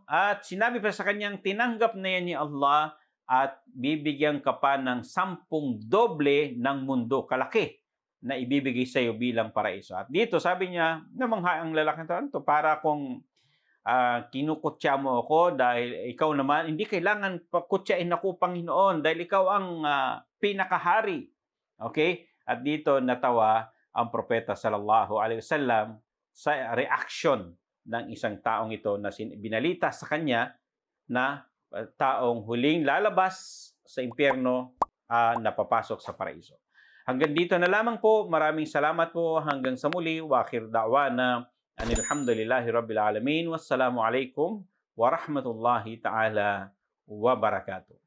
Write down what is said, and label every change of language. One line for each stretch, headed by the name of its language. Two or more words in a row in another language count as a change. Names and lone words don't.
Filipino: At sinabi pa sa kanyang, tinanggap na yan ni Allah at bibigyan ka pa ng 10 doble ng mundo kalaki na ibibigay sa iyo bilang paraiso. At dito sabi niya, namangha ang lalaki ito, para kung kinukutya mo ako dahil ikaw naman, hindi kailangan pakutyain ako, Panginoon, dahil ikaw ang pinakahari. Okay? At dito natawa ang propeta
Arabic: صلى الله عليه وسلم
Filipino: sa reaction ng isang taong ito na binalita sa kanya na taong huling lalabas sa impyerno, napapasok sa paraiso. Hanggang dito na lamang po. Maraming salamat po. Hanggang sa muli.
Arabic: وآخر دعوانا الحمد لله رب العالمين. والسلام عليكم ورحمة الله تعالى وبركاته.